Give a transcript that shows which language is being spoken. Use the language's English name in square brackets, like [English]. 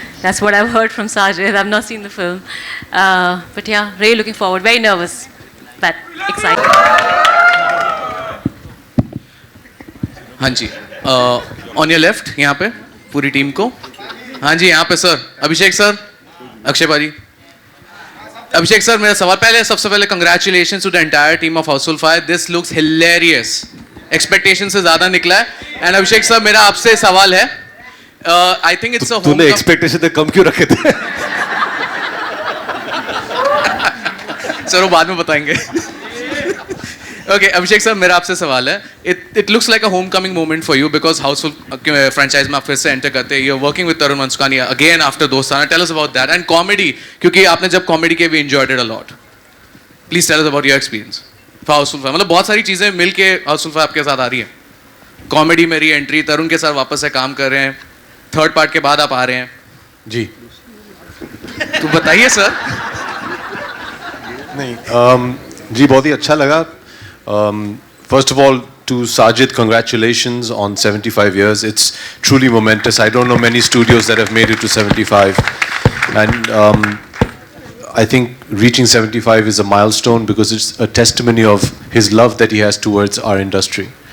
[English] That's what I've heard from Sajid. I've not seen the film, but yeah, really looking forward. Very nervous, but excited. [Hindi] हाँ जी, [English] on your left [Hindi] यहाँ पे पूरी team को. हाँ जी, यहाँ पे सर, अभिषेक sir, Akshay भाजी. अभिषेक सर, मेरा सवाल सबसे पहले [English] Congratulation to the entire team of Housefull 5. This looks hilarious, [Hindi] expectation से ज़्यादा निकला है. एंड अभिषेक सर, मेरा आपसे सवाल है, [English] I think it's a [Hindi] तूने एक्सपेक्टेशन तो कम क्यों रखे थे? सर वो बाद में बताएंगे. Okay, अभिषेक सर मेरा आपसे सवाल है. [English] It looks like a homecoming moment for you because Housefull franchise [Hindi] में आप फिर से एंटर करते हैं. [English] You're working with Tarun Manskani again after Dostana. Tell us about that and comedy [Hindi] क्योंकि आपने जब comedy के भी [English] enjoyed it a lot. Please tell us about your experience. [Hindi] Housefull 5 मतलब बहुत सारी चीजें मिलके हाउसफुल 5 आपके साथ आ रही है. कॉमेडी में री एंट्री, तरुण के साथ वापस से काम कर रहे हैं, थर्ड पार्ट के बाद आप आ रहे हैं. जी तो बताइए सर. नहीं जी बहुत ही अच्छा लगा. [English] First of all, to Sajid, congratulations on 75 years. It's truly momentous. I don't know many studios that have made it to 75. And I think reaching 75 is a milestone because it's a testimony of his love that he has towards our industry.